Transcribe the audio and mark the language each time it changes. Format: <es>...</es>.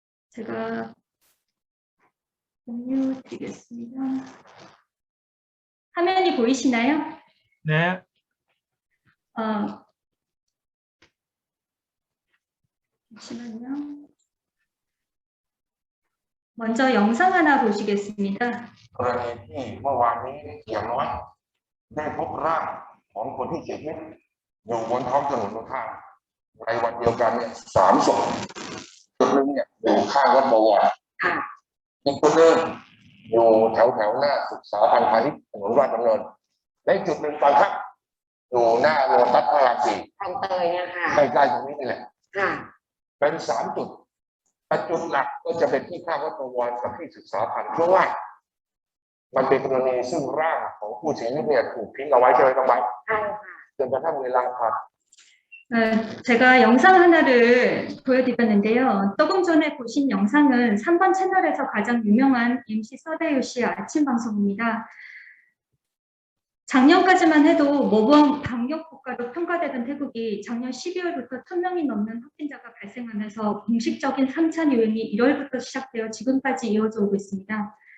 <ko>제가 공유 드리겠습니다. 화면이 보이시나요? 네. 잠시만요. 먼저 영상 하나 보시겠습니다.</ko> <th>กรณีที่เมื่อวานนี้อย่างน้อยได้พบร่างของคนที่เสียชีวิตอยู่บนท้องถนนข้างในวันเดียวกันเนี่ย3 ศพจุดหนึ่งเนี่ยอยู่ข้างวัดบวรอีกคนหนึ่งอยู่แถวหน้าศึกษาพันธ์พาณิชย์ถนนราชดำเนินและจุดหนึ่งบางครั้งอยู่หน้าโลตัสพระราม 4 คลองเตยเนี่ยค่ะ ใกล้ๆตรงนี้นี่แหละ เป็น3 จุดแต่จุดหลักก็จะเป็นที่คาดว่าประวัติกับที่ศึกษาพันธุ์เพราะว่ามันเป็นกรณีซึ่งร่างของผู้เสียชีวิตเนี่ยถูกทิ้งเอาไว้ใช่ไหมครับไว้จนกระทั่งเวลาผ่าน</th> <ko>제가 영상 하나를 보여드렸는데요. 조금 전에 보신 영상은 3번 채널에서 가장 유명한 MC 서대유 씨의 아침 방송입니다. 작년까지만 해도 모범 방역 국가로 평가되던 태국이 작년 12월부터 1000명이 넘는 확진자가 발생하면서 공식적인 3차 유행이 1월부터 시작되어 지금까지 이어져 오고 있습니다.</ko>